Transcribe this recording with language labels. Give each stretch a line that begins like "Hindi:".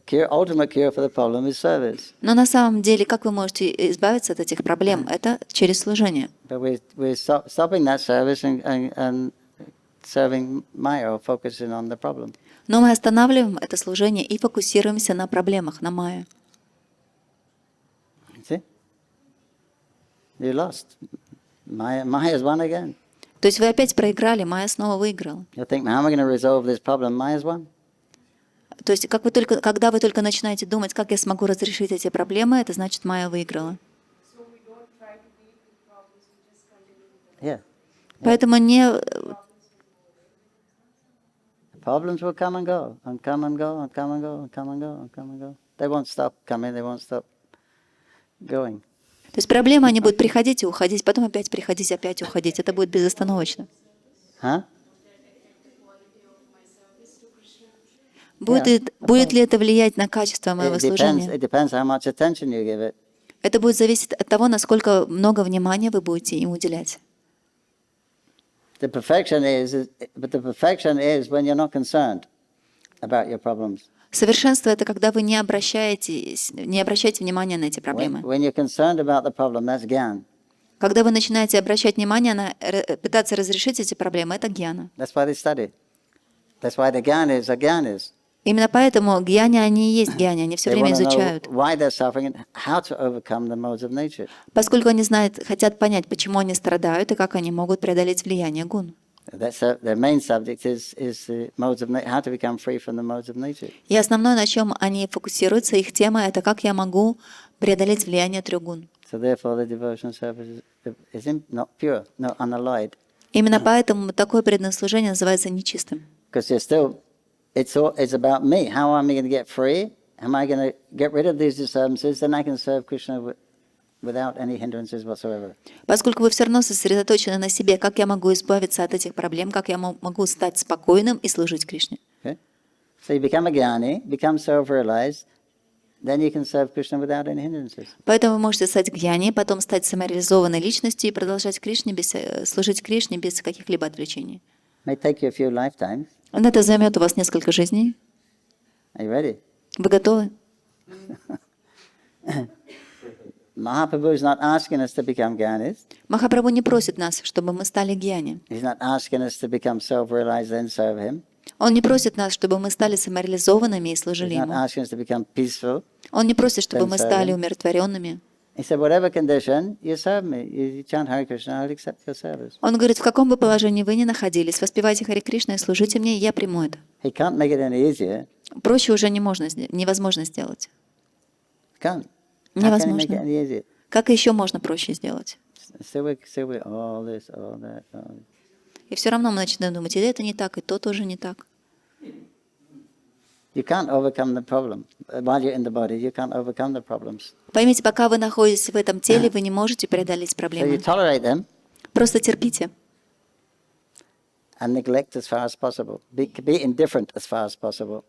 English: Ultimate cure for the problem is service.
Russian: Но на самом деле, как вы можете избавиться от этих проблем? Это через служение.
English: But we're stopping that service and serving Maya or focusing on the problem.
Russian: Но мы останавливаем это служение и фокусируемся на проблемах, на Майе.
English: See? You lost. Maya has won again.
Russian: То есть вы опять проиграли, Майя снова выиграла.
English: You think, how am I going to resolve this problem? Maya's won.
Russian: То есть когда вы только начинаете думать, как я смогу разрешить эти проблемы, это значит, Майя выиграла.
English: Yeah.
Russian: Поэтому не...
English: Problems will come and go, and come and go, and come and go, and come and go, and come and go. They won't stop coming, they won't stop going.
Russian: То есть проблемы, они будут приходить и уходить, потом опять приходить, опять уходить. Это будет безостановочно. Huh? Будет ли это влиять на качество моего служения?
English: It depends how much attention you give it.
Russian: Это будет зависеть от того, насколько много внимания вы будете им уделять.
English: But the perfection is when you're not concerned about your problems.
Russian: Совершенство — это когда вы не обращаете внимания на эти проблемы.
English: When you're concerned about the problem, that's gyan.
Russian: Когда вы начинаете обращать внимание на пытаться разрешить эти проблемы, это гьяна.
English: That's why they study. That's why the gyan is.
Russian: Именно поэтому гьяни, они и есть гьяни, они все время изучают.
English: Why they're suffering and how to overcome the modes of nature.
Russian: Поскольку они хотят понять, почему они страдают и как они могут преодолеть влияние гун.
English: Their main subject is the modes of how to become free from the modes of nature.
Russian: И основное, на чем они фокусируются, их тема, это как я могу преодолеть влияние трех гун.
English: So therefore the devotional service is not pure, not unalloyed.
Russian: Именно поэтому такое преданное служение называется нечистым.
English: Because it's about me. How am I going to get free? Am I going to get rid of these disturbances? Then I can serve Krishna without any hindrances whatsoever.
Russian: Поскольку вы все равно сосредоточены на себе, как я могу избавиться от этих проблем, как я могу стать спокойным и служить Кришне.
English: Okay? So you become a jnani, become self-realized, then you can serve Krishna without any hindrances.
Russian: Поэтому вы можете стать гьяни, потом стать самореализованной личностью и продолжать служить Кришне без каких-либо отвлечений.
English: It may take you a few lifetimes.
Russian: Это займет у вас несколько жизней.
English: Are you ready?
Russian: Вы готовы?
English: Mahaprabhu is not asking us to become jnanis.
Russian: Махапрабху не просит нас, чтобы мы стали гьяни.
English: He's not asking us to become self-realized then serve him.
Russian: Он не просит нас, чтобы мы стали самореализованными и служили
English: He's not
Russian: Ему.
English: asking us to become peaceful.
Russian: Он не просит, чтобы мы
English: then serve
Russian: стали
English: him.
Russian: умиротворенными.
English: He said, whatever condition, you serve me. You chant Hare Krishna, I'll accept your service.
Russian: Он говорит, в каком бы положении вы ни находились, воспевайте Харе Кришна и служите мне, и я приму это.
English: He can't make it any easier.
Russian: Проще уже невозможно сделать.
English: Can't. How can he make it
Russian: Невозможно.
English: any easier?
Russian: Как еще можно проще сделать?
English: Still we all this, all that, all this.
Russian: И все равно мы начинаем думать, и это не так, и то тоже не так.
English: You can't overcome the problem. While you're in the body, you can't overcome the problems.
Russian: Поймите, пока вы находитесь в этом теле, вы не можете преодолеть
English: So you
Russian: проблемы.
English: tolerate them
Russian: Просто терпите.
English: and neglect as far as possible. Be indifferent as far as possible.